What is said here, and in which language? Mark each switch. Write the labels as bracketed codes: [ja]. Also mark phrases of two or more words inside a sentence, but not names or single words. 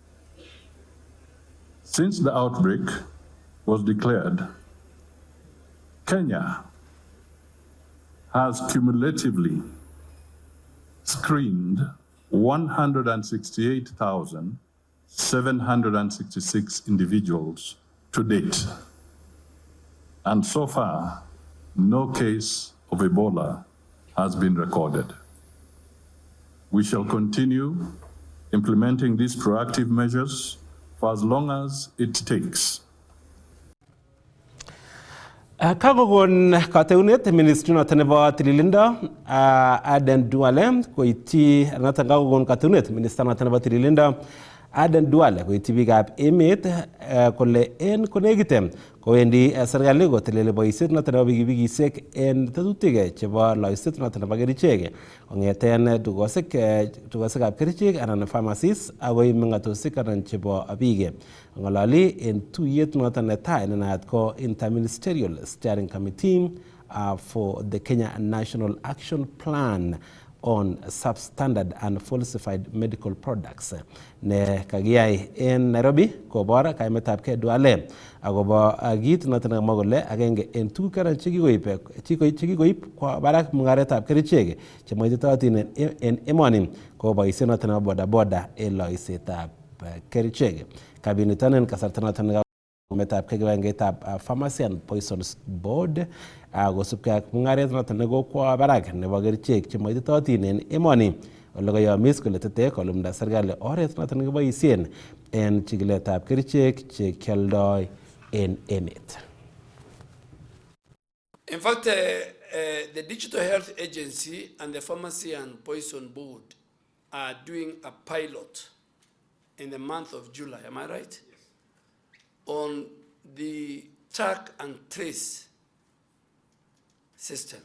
[en] Since the outbreak was declared, Kenya has cumulatively screened 168,766 individuals to date. And so far, no case of Ebola has been recorded. We shall continue implementing these proactive measures for as long as it takes. [kln] Kakokon kateunet ministry noton nebo tililindo Aden Duale koityi noton kakokon kateunet minister noton nebo tililindo Aden Duale koityi biikab emet kole en konekite kowendi serikali koteleli boisiet noton nebo pikipikisiek en tetutik chebo loiset noton nebo kerichek kong'eten tugosikab kerichek anan pharmacies agoi meng'atosiek anan chebo biik. Ng'ololi en tuyet noton netai nenaat ko Interministerial Steering Committee for the Kenya National Action Plan on Substandard and Falsified Medical Products ne kakiyai en Nairobi kobor kaimetabgei Duale akobo kit noton nekamwa kole agenge en tuguk chekikoib kwa barak mung'aretab kerichek chemoititotin en emoni ko boisiet noton nebo bodaboda en loisetab kerichek. Kabinitonin kasarta noton metab kibagengeitab Pharmacy and Poisons Board kosubkei ak mung'aret noton nekokwo barak nebo kerichek chemoititotin en emoni ole kayomis kole tete kolumda serikali oret noton nekiboisien en chikiletab kerichek chekioldoi en emet. [en] In fact, the Digital Health Agency and the Pharmacy and Poison Board are doing a pilot in the month of July, am I right? Yes. On the track and trace system.